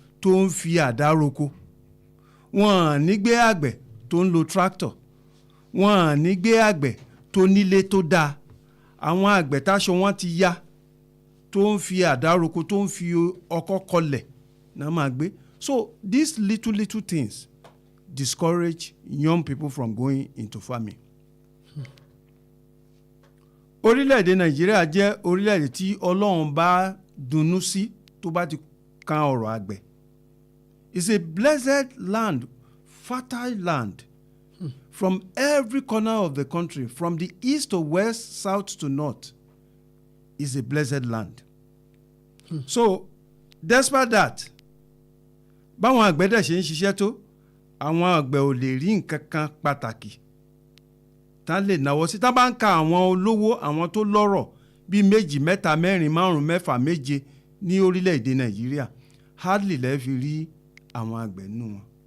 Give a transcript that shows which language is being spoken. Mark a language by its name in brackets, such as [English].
[Yoruba] tó ń fi àdá roko, wọn ní gbé àgbẹ̀ tó ń lo tractor, wọn ní gbé àgbẹ̀ tó nílé tó dáa. Àwọn àgbẹ̀ táṣọ wọn ti yá tó ń fi àdá roko, tó ń fi ọkọ́ kọlẹ̀ náà máa gbé. [English] So these little things discourage young people from going into farming. [Yoruba] Orílẹ̀-èdè Nàìjíríà jẹ́ orílẹ̀-èdè tí Ọlọ́run bá dunnú sí tó bá ti kan ọ̀rọ̀ àgbẹ̀. [English] It's a blessed land, fertile land. From every corner of the country, from the east to west, south to north, is a blessed land. So, despite that, [Yoruba] báwọn àgbẹ̀ dẹ̀ ṣe ń ṣiṣẹ́ tó, àwọn àgbẹ̀ ò lè rí nǹkan kan pàtàkì tá lè náwó sí. Tá bá ń ka àwọn olówó, àwọn tó lọ́rọ̀ bíi 2, 3, 4, 5, 6, 7 ní orílẹ̀-èdè Nàìjíríà, hardly lè fi rí àwọn àgbẹ̀ nínú wọn.